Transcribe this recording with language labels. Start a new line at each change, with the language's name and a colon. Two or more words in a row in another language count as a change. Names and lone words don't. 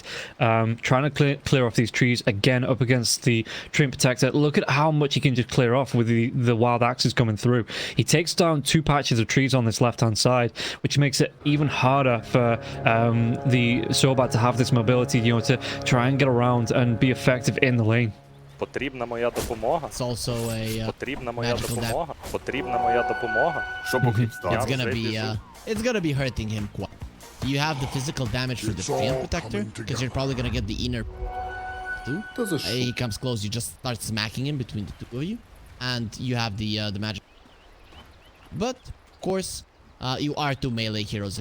English: Trying to clear off these trees again up against the Treant Protector. Look at how much he can just clear off with the wild axes coming through. He takes down 2 patches of trees on this left hand side, which makes it even harder for the Sobat to have this mobility, you know, to try and get around and be effective in the lane.
Ukrainian: Потрібна моя допомога.
English: It's also a
Ukrainian: Потрібна моя допомога. Потрібна моя допомога.
English: It's gonna be hurting him quite. You have the physical damage for the Treant Protector, because you're probably gonna get the inner too. He comes close, you just start smacking him between the two of you, and you have the magic. But of course, you are 2 melee heroes.